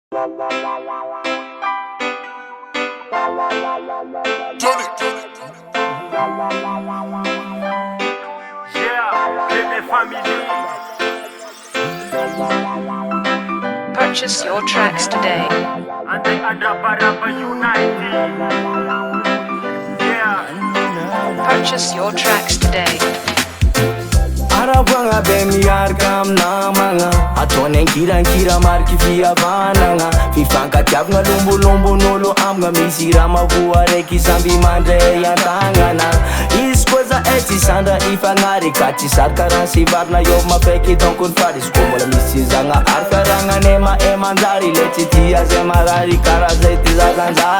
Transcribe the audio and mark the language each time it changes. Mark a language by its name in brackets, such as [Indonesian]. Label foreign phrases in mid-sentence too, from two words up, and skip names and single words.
[English] Purchase your tracks today. Purchase your tracks today. [Malagasy] Arabanga bemiarka amnamagna ataony ankirankira mariky fihavanagna fifankatiavagna lombolombon'olo amigna misy raha mavoa raiky samby mandray an-tagnana izy koa za tsy sandra ifagnary ka tsy sary karaha sivarina eo mafaiky donko ny fary izy koa mbola misy zagna ary fiaragnane manjary le tsy tia zay marary karaha zay ty zazanjary